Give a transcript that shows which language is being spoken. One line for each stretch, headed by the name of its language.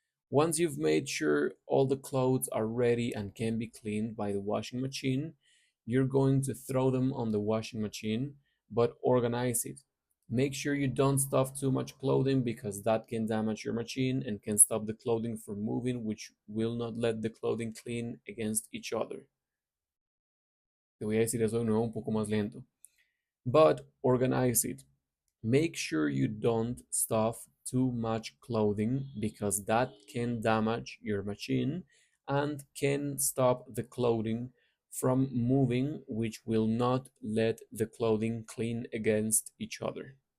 English: Once you've made sure all the clothes are ready and can be cleaned by the washing machine, you're going to throw them on the washing machine, but organize it. Make sure you don't stuff too much clothing because that can damage your machine and can stop the clothing from moving, which will not let the clothing clean against each other.
Spanish: Te voy a decir eso de nuevo un poco más lento.
English: But organize it. Make sure you don't stuff too much clothing because that can damage your machine and can stop the clothing from moving, which will not let the clothing clean against each other.